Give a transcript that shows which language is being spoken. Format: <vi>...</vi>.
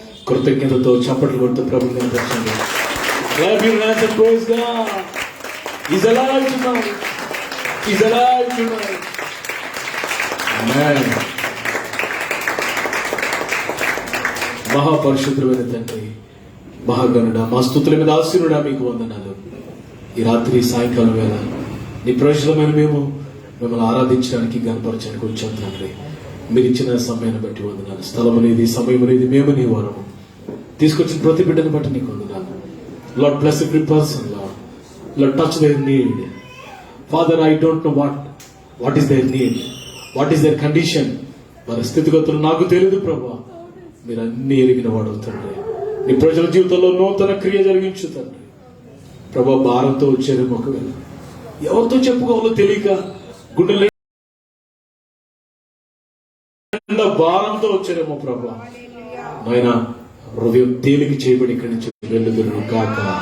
<te>కృతజ్ఞతతో చప్పట్లు కొడుతూ ప్రభువుని కనపరచండి.</te> <en>Clap your hands and praise God. He's alive tonight. He's alive tonight. Amen.</en> <te>మహాపరిశుద్ధుడైన తండ్రి, మహాగణుడా, మా స్తుతుల మీద ఆశీనుడా మీకు వందనాలు. ఈ రాత్రి సాయంకాలం వేళ నీ ప్రజలమైన మేము మిమ్మల్ని ఆరాధించడానికి గణపరచడానికి వచ్చాం తండ్రి. మీరు ఇచ్చిన సమయాన్ని బట్టి వందనాలు. స్థలం అనేది, సమయం అనేది మేము నీ వారము. తీసుకొచ్చిన ప్రతి బిడ్డను బట్టి నీకు వందనాలు.</te> <en>Lord, bless every person, Lord. Lord, touch their need. Father, I don't know what is their need, what is their condition.</en> <te>వారి స్థితిగతులు నాకు తెలియదు ప్రభువా. మీరు అన్ని ఎరిగిన వాడు తండ్రి. నీ ప్రజల జీవితంలో నూతన క్రియ జరిగించు తండ్రి. ప్రభా, భారంతో వచ్చారేమో, ఒకవేళ ఎవరితో చెప్పుకోవాలో తెలియక గుండెలు భారంతో వచ్చారేమో ప్రభా, నాయన హృదయం తేలిక చేయబడి ఇక్కడి నుంచి వెళ్ళుదురు గాక.</te>